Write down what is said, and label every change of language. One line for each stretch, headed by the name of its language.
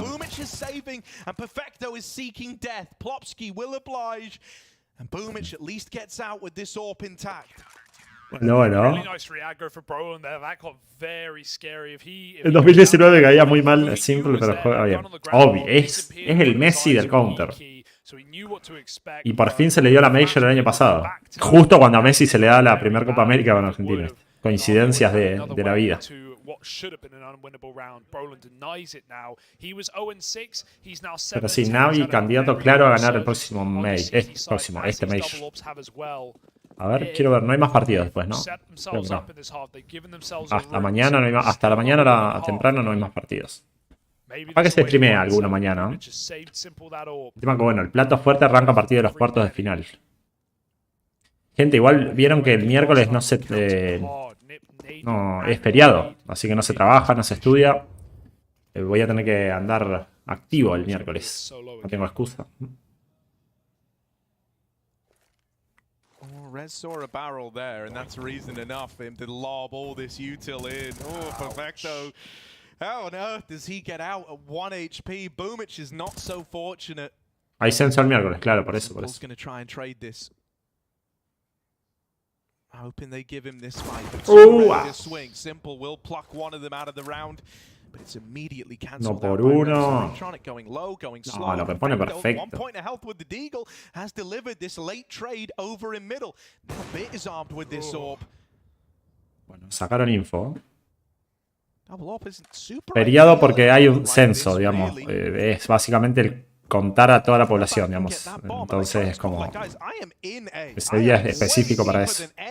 English: Boomich is saving and Perfecto is seeking death. Plopsky will oblige and Boomich at least gets out with this AWP intact.
Spanish: Bueno.
English: Really nice reaggro for Brolin there. That got very scary.
Spanish: El 2019 caía muy mal simple, pero juega bien. Obvio, es el Messi del counter. Y por fin se le dio la Major el año pasado. Justo cuando a Messi se le da la primera Copa América con Argentina. Coincidencias de la vida. Pero sí, Navi candidato claro a ganar el próximo Major. Este Major. A ver, quiero ver, no hay más partidos después, ¿no? Creo que no. Hasta mañana no hay más, hasta la mañana temprano no hay más partidos. Para que se streamee alguno mañana. El tema que bueno, el plato fuerte arranca a partir de los cuartos de final. Gente, igual vieron que el miércoles no es feriado, así que no se trabaja, no se estudia. Voy a tener que andar activo el miércoles. No tengo excusa.
English: Rez saw a barrel there, and that's reason enough for him to lob all this util in. Oh, Perfecto. How on earth does he get out at 1 HP? Boomich is not so fortunate.
Spanish: Hay censo el miércoles, claro, por eso.
English: Simple's going to try and trade this. Hoping they give him this fight. But swing. Simple will pluck one of them out of the round. But it's immediately cancelled.
Spanish: No por uno.
English: Going low, going slow.
Spanish: No, lo que pone perfecto.
English: 1 point of health with the Deagle has delivered this late trade over in middle. Now Bit is armed with this AWP.
Spanish: Bueno, sacaron info.
English: Double AWP isn't super.
Spanish: Feriado porque hay un censo, digamos. Es básicamente el contar a toda la población, digamos. Entonces es como ese día es específico para eso.